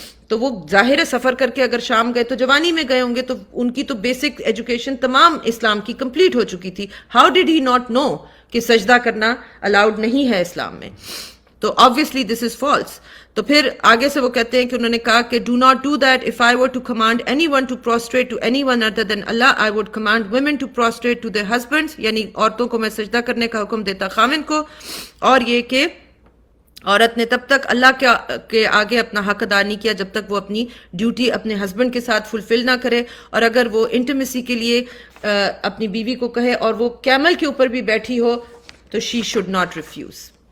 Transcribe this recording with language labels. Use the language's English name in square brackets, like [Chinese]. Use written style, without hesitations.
[Urdu] تو وہ ظاہر ہے سفر کر کے اگر شام گئے تو جوانی میں گئے ہوں گے تو ان کی تو بیسک ایجوکیشن تمام اسلام کی کمپلیٹ ہو چکی تھی. [English] how did he not know [Urdu] کہ سجدہ کرنا الاؤڈ نہیں ہے اسلام میں؟ تو [English] obviously this is false. [Urdu] تو پھر آگے سے وہ کہتے ہیں کہ انہوں نے کہا کہ [English] do not do that. If I were to command anyone to prostrate to anyone other than Allah, I would command women to prostrate to their husbands. [Urdu] یعنی عورتوں کو میں سجدہ کرنے کا حکم دیتا خاوند کو، اور یہ کہ عورت نے تب تک اللہ کے آگے اپنا حق ادا نہیں کیا جب تک وہ اپنی ڈیوٹی اپنے ہسبینڈ کے ساتھ فلفل نہ کرے. اور اگر وہ انٹیمیسی کے لیے اپنی بیوی کو کہے اور وہ کیمل کے اوپر بھی بیٹھی ہو تو [English] She should not refuse.